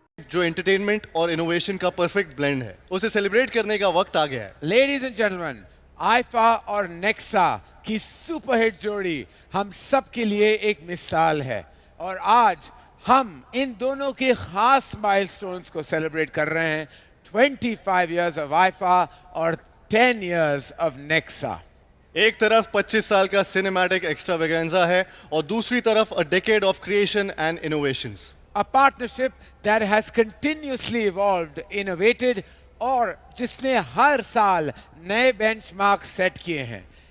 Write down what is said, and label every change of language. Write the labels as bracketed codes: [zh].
[hi] जो एंटरटेनमेंट और इनोवेशन का परफेक्ट ब्लेंड है, उसे सेलिब्रेट करने का वक्त आ गया है। [en] Ladies and gentlemen, [hi] आइफा और नेक्सा की सुपरहिट जोड़ी हम सब के लिए एक मिसाल है और आज हम इन दोनों के खास माइलस्टोन्स को सेलिब्रेट कर रहे हैं। [en] 25 years of IIFA और 10 years of Nexa. [hi] एक तरफ 25 साल का सिनेमैटिक एक्स्ट्रावेगेंजा है और दूसरी तरफ [en] A decade of creation and innovations. A partnership that has continuously evolved, innovated [hi] और जिसने हर साल नए बेंचमार्क सेट किए हैं।